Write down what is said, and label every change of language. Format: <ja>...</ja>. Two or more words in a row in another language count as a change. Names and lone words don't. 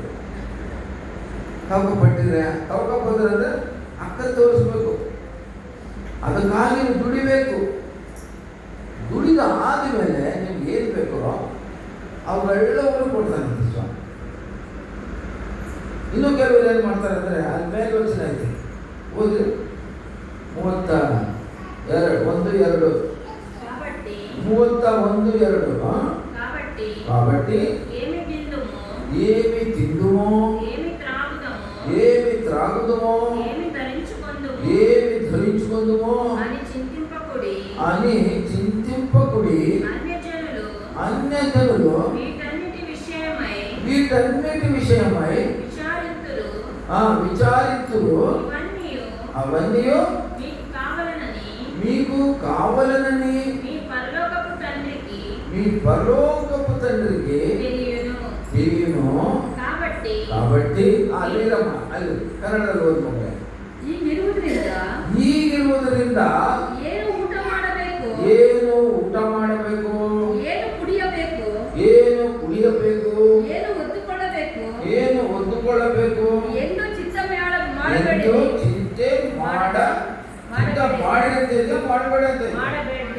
<kn>ತವಕಪಟ್ಟಿದ್ರೆ ಅಂದರೆ ಅಕ್ಕ ತೋರಿಸ್ಬೇಕು, ಅದಕ್ಕಾಗಿ ದುಡಿಬೇಕು. ದುಡಿದ ಆದಮೇಲೆ ನಿಮ್ಗೆ ಏನು ಬೇಕೋ ಅವೆಲ್ಲವರು ಕೊಡ್ತಾನಂತೆ ಸ್ವಾಮಿ. ಇನ್ನೂ ಕೆಲವರು ಏನು ಮಾಡ್ತಾರೆ ಅಂದರೆ, ಅಲ್ಲಿ ಮೇಲೆ ಯೋಚನೆ ಐತಿ, ಓದಿ 31:2</kn> <te>కాబట్టి ఏమి తిందుమో, ఏమి త్రాగుదుమో, ఏమి ధరించుకుందుమో అని చింతింపకుడి. అన్యజనులు వీటన్నిటి విషయమై విచారిత్తురు. అవన్నీ మీకు కావలనని మీ పరలోకపు తండ్రికి తెలియను.</te> <kn>కాబట్టి ಅಲ್ಲಿರಮ್ಮ, ಅಲ್ಲಿ ಕನ್ನಡದಲ್ಲಿ ಓದ್ಕೊಂಡೆ. ಹೀಗಿರುವುದರಿಂದ ಏನು ಊಟ ಮಾಡಬೇಕು, ಏನು ಕುಡಿಯಬೇಕು, ಏನು ಒದ್ದುಕೊಳ್ಳಬೇಕು ಎಂದು ಚಿಂತೆ ಮಾಡಬೇಡಿ.</kn>